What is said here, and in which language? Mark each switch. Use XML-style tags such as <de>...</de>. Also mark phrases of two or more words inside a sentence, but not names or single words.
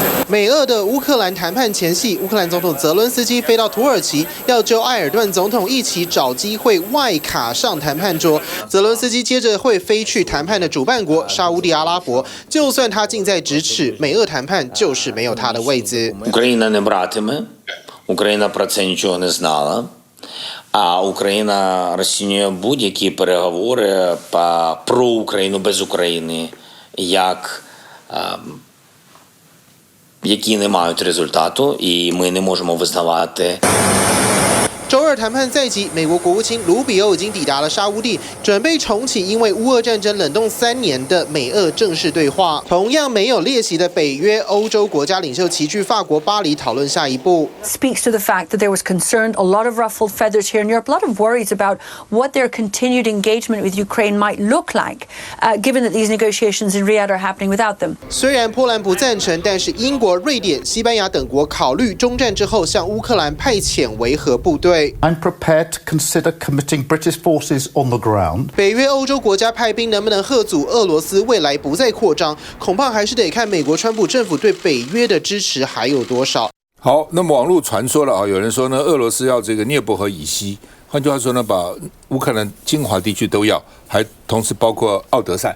<zh>美俄的乌克兰谈判前夕，乌克兰总统泽伦斯基飞到土耳其，要就埃尔顿总统一起找机会外卡上谈判桌。泽伦斯基接着会飞去谈判的主办国沙烏地阿拉伯，就算他近在咫尺，美俄谈判就是没有他的位子。</zh> <uk>Україна не братиме, Україна про це нічого не знала. А Україна розцінює будь-які переговори про Україну без України як які не мають результату, і ми не можемо визнавати.</uk> <zh>周二谈判在即，美国国务卿卢比欧已经抵达了沙烏地，准备重启因为乌俄战争冷冻3年的美俄正式对话。同样没有列席的北约欧洲国家领袖齐聚法国巴黎讨论下一步。</zh> <en>Speaks to the fact that there was concern, a lot of ruffled feathers here in Europe, a lot of worries about what their continued engagement with Ukraine might look like, given that these negotiations in Riyadh are happening without them.</en> <zh>虽然波兰不赞成，但是英国、瑞典、西班牙等国考虑中战之后向乌克兰派遣维和部队。</zh> <en>I'm prepared to consider committing British forces on the ground.</en> <zh>北约欧洲国家派兵能不能吓阻俄罗斯未来不再扩张，恐怕还是得看美国川普政府对北约的支持还有多少。好，那么网络传说了啊，有人说呢，俄罗斯要这个涅伯河以西，换句话说呢，把乌克兰精华地区都要，还同时包括奥德赛。</zh>